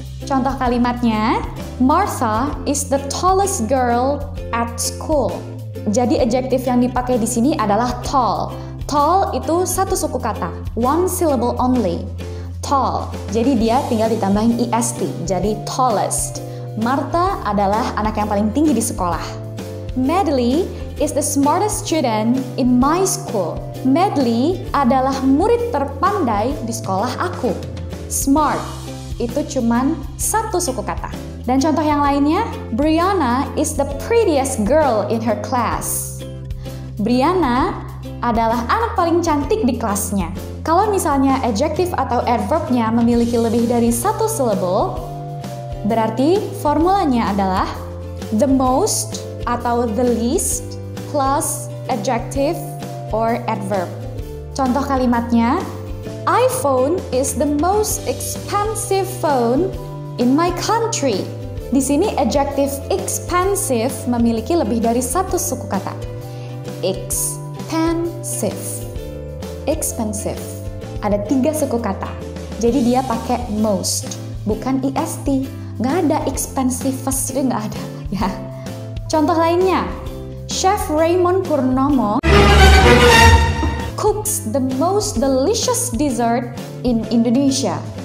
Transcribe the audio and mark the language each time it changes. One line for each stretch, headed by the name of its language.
Indonesian: Contoh kalimatnya,
English: Martha is the tallest girl at school.
Indonesian: Jadi adjektif yang dipakai di sini adalah tall. Tall itu satu suku kata,
English: one syllable only.
Indonesian: Tall. Jadi dia tinggal ditambahin est, jadi tallest. Martha adalah anak yang paling tinggi di sekolah.
English: Medley is the smartest student in my school.
Indonesian: Medley adalah murid terpandai di sekolah aku. Smart itu cuman satu suku kata. Dan contoh yang lainnya,
English: Brianna is the prettiest girl in her class.
Indonesian: Brianna adalah anak paling cantik di kelasnya. Kalau misalnya adjektif atau adverbnya memiliki lebih dari satu syllable, berarti formulanya adalah the most atau the least
English: plus adjective or adverb.
Indonesian: Contoh kalimatnya,
English: iPhone is the most expensive phone in my country.
Indonesian: Di sini adjective expensive memiliki lebih dari satu suku kata.
English: Expensive. Expensive.
Indonesian: Ada 3 suku kata. Jadi dia pakai most, bukan est. Nggak ada expensive, nggak ada. Ya. Contoh lainnya,
English: Chef Raymond Purnomo cooks the most delicious dessert in Indonesia.